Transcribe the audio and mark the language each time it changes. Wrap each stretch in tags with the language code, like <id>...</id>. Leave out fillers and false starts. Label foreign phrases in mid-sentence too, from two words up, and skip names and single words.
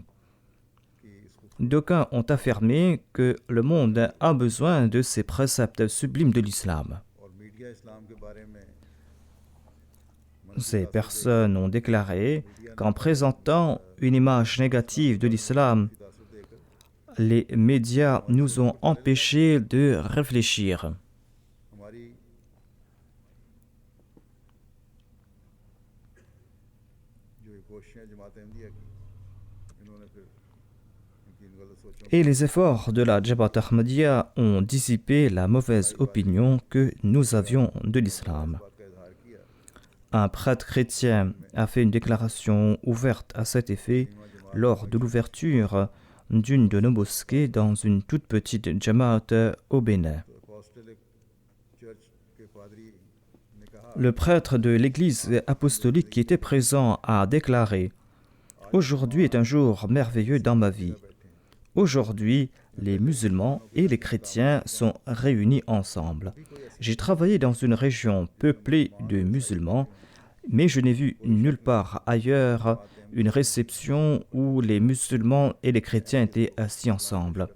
<fr>D'aucuns ont affirmé que le monde a besoin de ces préceptes sublimes de l'islam. Ces personnes ont déclaré qu'en présentant une image négative de l'islam, Les médias nous ont empêchés de réfléchir.</fr> <hi>हमारी जो ये कोशिशें जमात अहमदिया की इन्होंने फिर इनकी इन गलत सोचों</hi> <fr>Et les efforts de la Jabhat Ahmadiyya ont dissipé la mauvaise opinion que nous avions de l'islam.</fr> <hi>बात का इजहार किया</hi> <fr>Un prêtre chrétien a fait une déclaration ouverte à cet effet lors de l'ouverture d'une de nos mosquées dans une toute petite Jamaat au Bénin.</fr> <hi>तो apostolic चर्च के पादरी ने कहा</hi> <fr>Le prêtre de l'église apostolique qui était présent a déclaré « Aujourd'hui est un jour merveilleux dans ma vie. Aujourd'hui, les musulmans et les chrétiens sont réunis ensemble. J'ai travaillé dans une région peuplée de musulmans, mais je n'ai vu nulle part ailleurs une réception où les musulmans et les chrétiens étaient assis ensemble.</fr>